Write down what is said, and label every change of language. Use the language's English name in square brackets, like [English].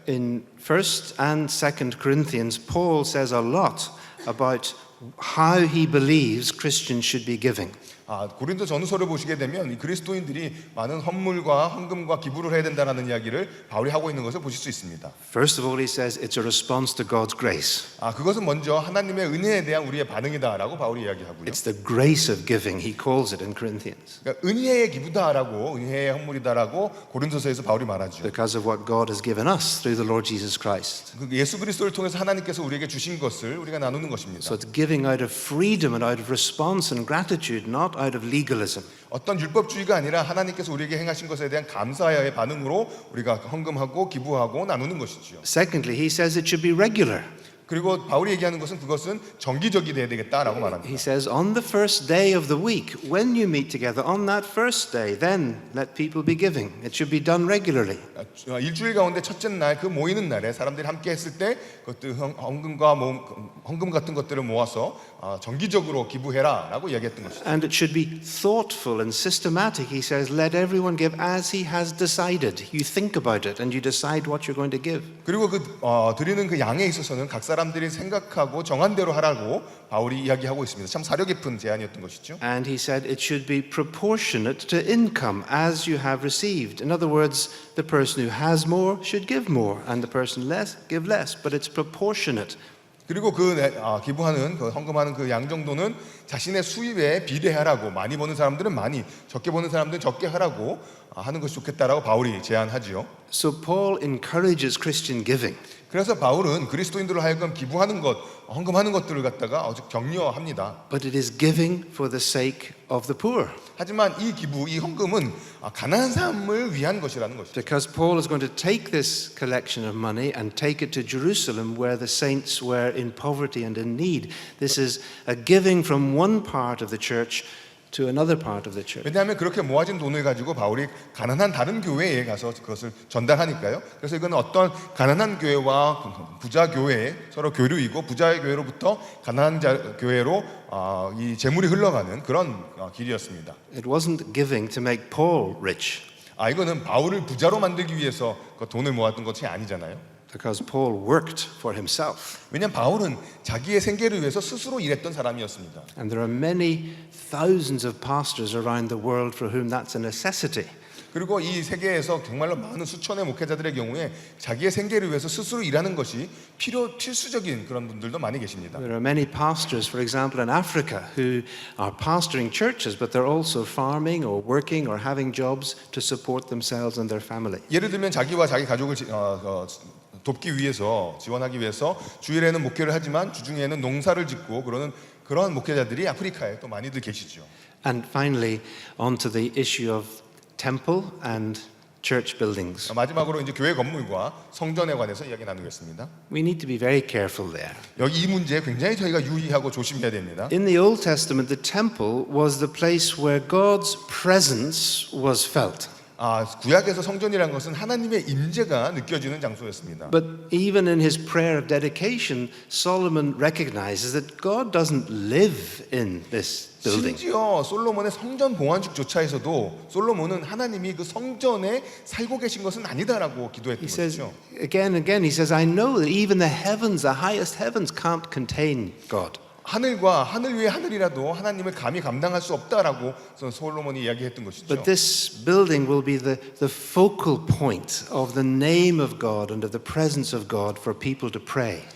[English] In 1st and 2nd Corinthians, Paul says a lot about how he believes Christians should be giving. [Korean] 고린도 전후서를 보시게 되면 이 그리스도인들이 많은 헌물과 헌금과 기부를 해야 된다는 이야기를 바울이 하고 있는 것을 보실 수 있습니다. [English] First of all, he says it's a response to God's grace. [Korean] 그것은 먼저 하나님의 은혜에 대한 우리의 반응이다라고 바울이 이야기하고요. [English] It's the grace of giving, he calls it in Corinthians, [Korean] 그러니까 은혜의 기부다라고 은혜의 헌물이다라고 고린도서에서 바울이 말하죠. [English] because of what God has given us through the Lord Jesus Christ. [Korean] 예수 그리스도를 통해서 하나님께서 우리에게 주신 것을 우리가 나누는 것입니다. [English] So it's giving out of freedom and out of response and gratitude, not out of legalism. [Korean] 어떤 율법주의가 아니라 하나님께서 우리에게 행하신 것에 대한 감사의 반응으로 우리가 헌금하고 기부하고 나누는 것이죠. [English] Secondly, he says it should be regular. [Korean] 그리고 바울이 얘기하는 것은 그것은 정기적이 돼야 되겠다라고 [English] He [Korean] 말합니다. [English] says on the first day of the week, when you meet together, on that first day, then let people be giving. It should be done regularly. [Korean] 일주일 가운데 첫째 날 그 모이는 날에 사람들이 함께 했을 때 그것들 헌금 같은 것들을 모아서 정기적으로 기부해라라고 이야기했던 것이죠. [English] And it should be thoughtful and systematic. He says, let everyone give as he has decided. You think about it and you decide what you're going to give. [Korean] 그리고 드리는 그 양에 있어서는 각 사람들이 생각하고 정한 대로 하라고 바울이 이야기하고 있습니다. 참 사려 깊은 제안이었던 것이죠. [English] And he said it should be proportionate to income as you have received. In other words, the person who has more should give more and the person less give less, but it's proportionate. [Korean] 그리고 기부하는 헌금하는 그 양 정도는 자신의 수입에 비례하라고, 많이 버는 사람들은 많이, 적게 버는 사람들은 적게 하라고 하는 것이 좋겠다라고 바울이 제안하지요. [English] So Paul encourages Christian giving. [Korean] 그래서 바울은 그리스도인들로 하여금 기부하는 것, 헌금하는 것들을 갖다가 아주 격려합니다. [English] But it is giving for the sake of the poor. [Korean] 하지만 이 기부, 이 헌금은 가난한 사람을 위한 것이라는 것이죠. [English] Because Paul is going to take this collection of money and take it to Jerusalem where the saints were in poverty and in need. This is a giving from one part of the church to another part of the church. [Korean] 왜냐하면 그렇게 모아진 돈을 가지고 바울이 가난한 다른 교회에 가서 그것을 전달하니까요. 그래서 이거는 어떤 가난한 교회와 부자 교회의 서로 교류이고, 부자의 교회로부터 가난한 교회로 이 재물이 흘러가는 그런 길이었습니다. [English] It wasn't giving to make Paul rich. [Korean] 이거는 바울을 부자로 만들기 위해서 그 돈을 모았던 것이 아니잖아요. [English] Because Paul worked for himself. [Korean] 왜냐하면 바울은 자기의 생계를 위해서 스스로 일했던 사람이었습니다. [English] And there are many thousands of pastors around the world for whom that's a necessity. [Korean] 그리고 이 세계에서 정말로 많은 수천의 목회자들의 경우에 자기의 생계를 위해서 스스로 일하는 것이 필수적인 그런 분들도 많이 계십니다. [English] There are many pastors, for example, in Africa who are pastoring churches, but they're also farming or working or having jobs to support themselves and their family. [Korean] 예를 들면 자기와 자기 가족을 돕기 위해서, 지원하기 위해서 주일에는 목회를 하지만 주중에는 농사를 짓고 그런 목회자들이 아프리카에 또 많이들 계시죠. [English] And finally, on to the issue of temple and church buildings. [Korean] 마지막으로 이제 교회 건물과 성전에 관해서 이야기 나누겠습니다. [English] We need to be very careful there. [Korean] 여기 이 문제에 굉장히 저희가 유의하고 조심해야 됩니다. [English] In the Old Testament, the temple was the place where God's presence was felt. [Korean] 구약에서 성전이라는 것은 하나님의 임재가 느껴지는 장소였습니다. [English] But even in his prayer of dedication, Solomon recognizes that God doesn't live in this building. [Korean] 심지어 솔로몬의 성전 봉헌식조차에서도 솔로몬은 하나님이 그 성전에 살고 계신 것은 아니다라고 기도했던 [English] He says [Korean] 것이죠. [English] again and again, he says, I know that even the heavens, the highest heavens can't contain God. [Korean] 하늘과 하늘 위의 하늘이라도 하나님을 감히 감당할 수 없다라고 솔로몬이 이야기했던 것이죠. [English] But this building will be the focal point of the name of God and of the presence of God for people to pray.